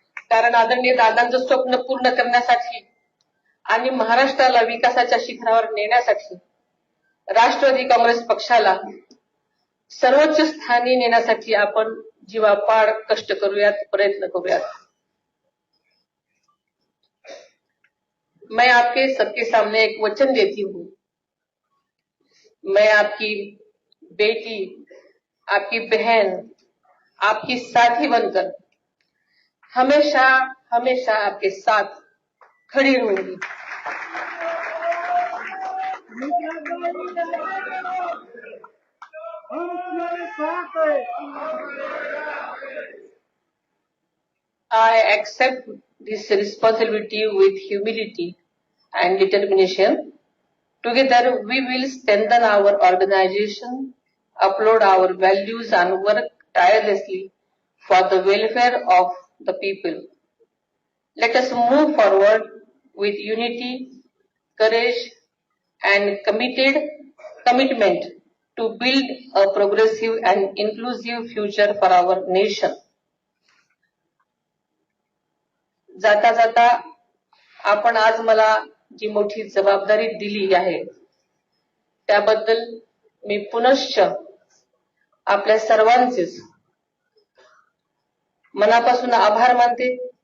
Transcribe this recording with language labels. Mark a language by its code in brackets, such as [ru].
[mr] कारण आदरणीय दादांचं स्वप्न पूर्ण करण्यासाठी आणि महाराष्ट्राला विकासाच्या शिखरावर नेण्यासाठी राष्ट्रवादी काँग्रेस पक्षाला सर्वोच्च स्थानी नेण्यासाठी आपण जीवापाड कष्ट करूयात, प्रयत्न करूयात. [hi] मैं आपके सबके सामने एक वचन देती हूँ. मैं आपकी बेटी, आपकी बहन, आपकी साथी बनकर हमेशा हमेशा आपके साथ खड़ी रहूंगी. [en] I accept this responsibility with humility and determination. Together we will strengthen our organization, uphold our values and work tirelessly for the welfare of the people. Let us move forward with unity, courage and commitment to build a progressive and inclusive future for our nation. [mr] जाता जाता आपण आज मला जी मोठी जबाबदारी दिली आहे त्याबद्दल मी पुनश्च आपल्या सर्वांचेच मनापासून आभार मानते.